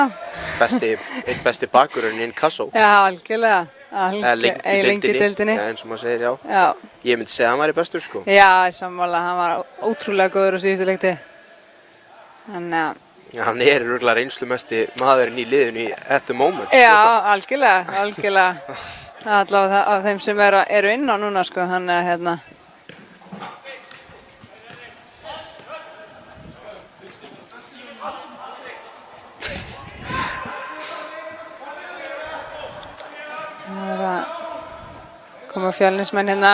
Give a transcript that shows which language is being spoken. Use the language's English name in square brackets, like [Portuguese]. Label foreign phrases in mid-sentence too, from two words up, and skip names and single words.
[Icelandic] Einn besti bakvörðurinn í Inkasso. Já, algjörlega. Lengi deildinni. Já, eins og maður segir, já. Ég myndi segja að hann væri bestur, sko. Já, sammála, hann var ótrúlega góður á síðustu leikti. Já, hann er örugglega reynslumesti maðurinn í liðinu [English] at the moment. [Icelandic] Já, algjörlega. Það er allavega af þeim sem eru inn á núna, sko, þannig að hérna. Það er að koma Fjölnismenn hérna.